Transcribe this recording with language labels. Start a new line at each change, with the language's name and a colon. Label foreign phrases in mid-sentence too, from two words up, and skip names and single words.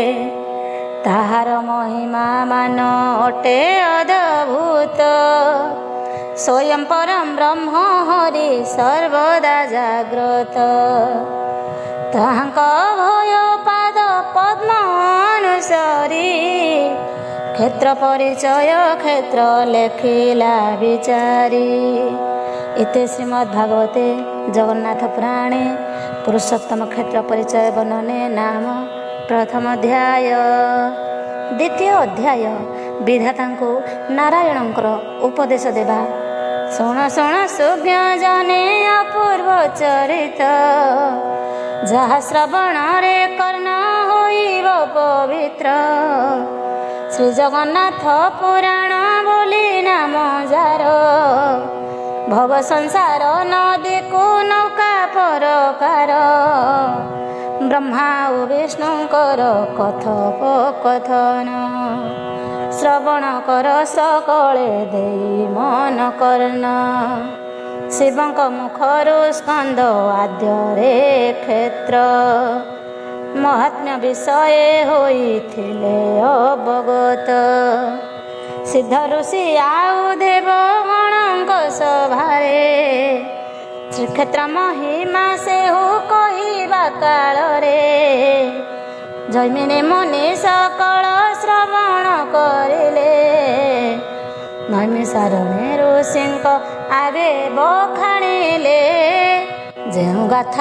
Odia: ତାହାର ମହିମା ମାନ ଅଟେ ଅଦ୍ଭୁତ ସ୍ୱୟଂ ପରମ ବ୍ରହ୍ମ ହରି ସର୍ବଦା ଜାଗ୍ରତ ତାହାଙ୍କ ଭୟ ପାଦ ପଦ୍ମ ଅନୁସରି କ୍ଷେତ୍ର ପରିଚୟ କ୍ଷେତ୍ର ଲେଖିଲା ବିଚାରି ଇତେ ଶ୍ରୀମଦ୍ଭାଗବତେ ଜଗନ୍ନାଥ ପୁରାଣେ ପୁରୁଷୋତ୍ତମ କ୍ଷେତ୍ର ପରିଚୟ ବର୍ଣ୍ଣନେ ନାମ ପ୍ରଥମ ଅଧ୍ୟାୟ ଦ୍ୱିତୀୟ ଅଧ୍ୟାୟ ବିଧାତାଙ୍କୁ ନାରାୟଣଙ୍କର ଉପଦେଶ ଦେବା ଶୁଣ ଶୁଣ ସୁଜ୍ଞ ଜନେ ଅପୂର୍ବ ଚରିତ ଯାହା ଶ୍ରବଣ ରେ କର୍ଣ୍ଣ ହୋଇବ ପବିତ୍ର ଶ୍ରୀ ଜଗନ୍ନାଥ ପୁରାଣ ବୋଲି ନାମ ଯାର ଭବ ସଂସାର ନଦୀ କୁ ନୌକା ପ୍ରକାର ବ୍ରହ୍ମା ଓ ବିଷ୍ଣୁଙ୍କର କଥୋପକଥନ ଶ୍ରବଣ କର ସକଳେ ଦେଇ ମନ କର୍ଣ୍ଣ ଶିବଙ୍କ ମୁଖରୁ ସ୍କନ୍ଦ ଆଦ୍ୟରେ କ୍ଷେତ୍ର ମାହାତ୍ମ୍ୟ ବିଷୟ ହୋଇଥିଲେ ଅବଗତ ସିଦ୍ଧ ଋଷି ଆଉ ଦେବ ଗଣଙ୍କ ସଭାରେ ଶ୍ରୀକ୍ଷେତ୍ର ମହିମା ସେ ହୋ କହିବା କାଳ ଜୈମିନୀ ମୁନି ସକଳ ଶ୍ରବଣ କରିଲେ ନୈମିଷାରଣ୍ୟ ଋଷି ଆଗେ ବଖାଣିଲେ ଯୋ ଗାଥା